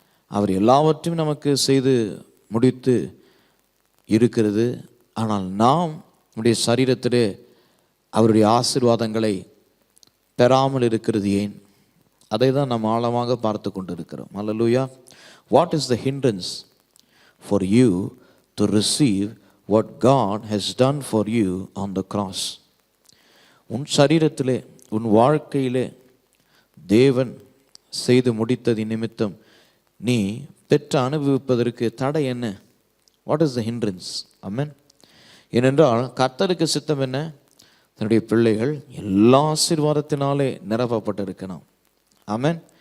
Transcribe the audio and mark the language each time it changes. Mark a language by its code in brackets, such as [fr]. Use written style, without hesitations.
[ta] அவர் எல்லாவற்றையும் நமக்கு செய்து முடித்து இருக்கிறது. ஆனால் நாம் நம்முடைய சரீரத்திலே அவருடைய ஆசீர்வாதங்களை பெறாமல் இருக்கிறது ஏன்? அதை தான் நாம் ஆழமாக பார்த்து கொண்டு இருக்கிறோம். அல்லேலூயா. [en] What is the hindrance for you to receive what God has done for you on the cross? [ta] உன் சரீரத்திலே உன் வாழ்க்கையிலே தேவன் செய்து முடித்தது நிமித்தம் நீ பெற்று அனுபவிப்பதற்கு தடை என்ன? [en] What is the hindrance? Amen. [ta] ஏனென்றால் கர்த்தருக்கு சித்தம் என்ன? தன்னுடைய பிள்ளைகள் எல்லா ஆசீர்வாதத்தினாலே நிரப்பப்பட்டிருக்கணும். ஆமென்.